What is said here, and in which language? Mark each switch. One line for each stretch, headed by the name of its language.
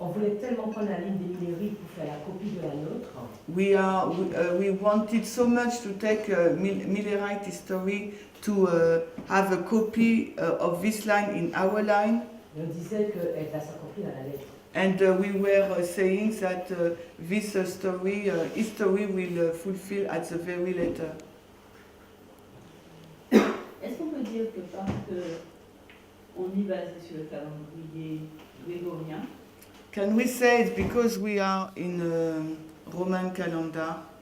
French: On voulait tellement prendre la ligne des Milléry pour faire la copie de la nôtre.
English: We wanted so much to take Millerite history to have a copy of this line in our line.
French: Et on disait qu'elle va s'accomplir dans la lettre.
English: And we were saying that this history will fulfill at the very letter.
French: Est-ce qu'on peut dire que parce qu'on est basé sur le calendrier grégorien,
English: Can we say it's because we are in Roman calendar?